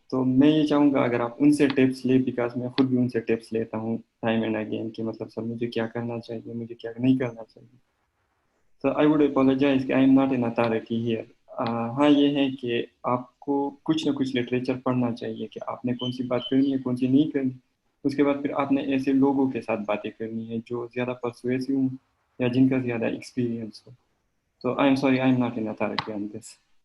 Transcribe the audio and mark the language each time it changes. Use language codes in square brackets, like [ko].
[hi] तो मैं ये चाहूँगा अगर आप उनसे टिप्स ले, बिकॉज मैं खुद भी उनसे टिप्स लेता हूँ टाइम एंड अगेन कि मतलब सर मुझे क्या करना चाहिए, मुझे क्या नहीं करना चाहिए. [en] So I would apologize कि I am not an authority here. [hi] हाँ ये है कि आपको कुछ ना कुछ लिटरेचर पढ़ना चाहिए कि आपने कौन सी बात करनी है, कौन सी नहीं करनी. उसके बाद फिर आपने ऐसे लोगों के साथ बातें करनी है जो ज़्यादा परसुएसिव हों या जिनका ज़्यादा एक्सपीरियंस हो. [en] तो I am sorry, I am not an authority on this.